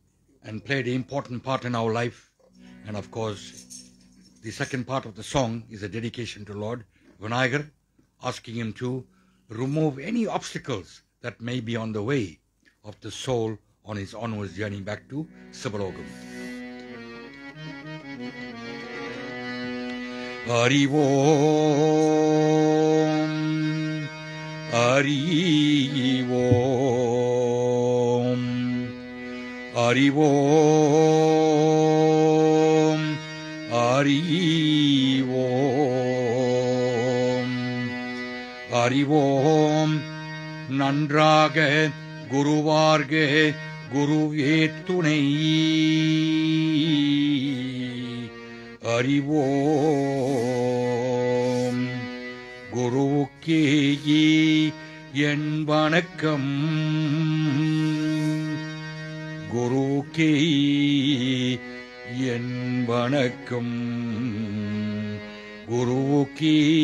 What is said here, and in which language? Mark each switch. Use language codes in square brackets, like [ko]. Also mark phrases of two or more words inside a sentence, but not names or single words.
[en] and played an important part in our life, and of course, the second part of the song is a dedication to Lord Vinayagar, asking him to remove any obstacles that may be on the way of the soul on his onwards journey back to Sivalokam. [sa] हरि ॐ हरि ॐ हरि ॐ हरि ॐ हरि ॐ. [ta] நன்றாக குருவார்க குருவே துணை அறிவோம் குருவுக்கே என் வணக்கம் குருவுக்கே என் வணக்கம் குருவுக்கே